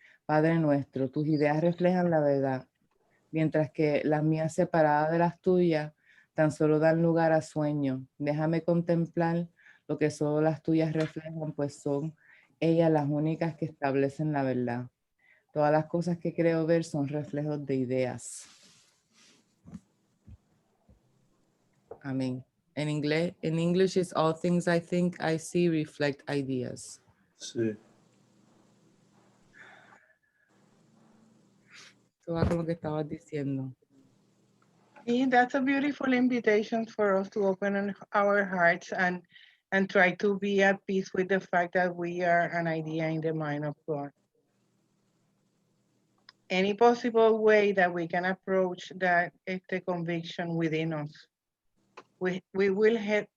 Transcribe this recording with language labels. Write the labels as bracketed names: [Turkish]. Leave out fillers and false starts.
[Spanish] Padre nuestro, tus ideas reflejan la verdad, mientras que las mías separadas de las tuyas tan solo dan lugar a sueños. Déjame contemplar lo que solo las tuyas reflejan, pues son ellas las únicas que establecen la verdad. Todas las cosas que creo ver son reflejos de ideas. Amén. [English] En English is all things I think I see reflect ideas. [Spanish] Sí. Eso va con lo que estabas diciendo. [English] See, that's a beautiful invitation for us to open our hearts and try to be at peace with the fact that we are an idea in the mind of God. Any possible way that we can approach that conviction within us, we will help.